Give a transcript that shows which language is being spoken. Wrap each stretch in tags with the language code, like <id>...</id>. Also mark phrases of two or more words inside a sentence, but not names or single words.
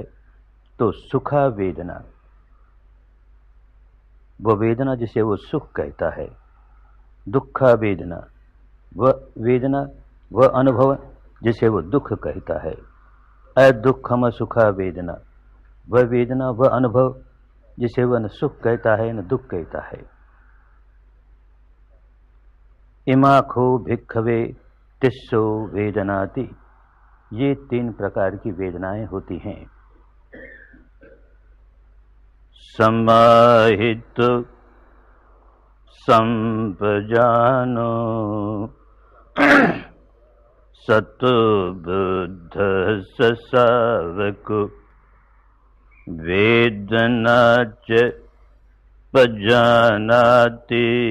<hi>तो</hi> <pi>सुखा वेदना,</pi> <hi>वो वेदना जिसे वो सुख कहता है।</hi> <pi>दुखा वेदना,</pi> <hi>वह अनुभव जिसे वो दुख कहता है।</hi> <pi>अदुःखम सुखा वेदना,</pi> <hi>वह वेदना, वह अनुभव जिसे वह न सुख कहता है न दुख कहता है।</hi> <pi>इमाखो भिक्खवे तिस्सो वेदनाति,</pi> <hi>ये 3 प्रकार की वेदनाएं होती हैं।</hi> <pi>समाहित संपजानो सतो बुद्ध स सावको वेदना च पजानाति</pi>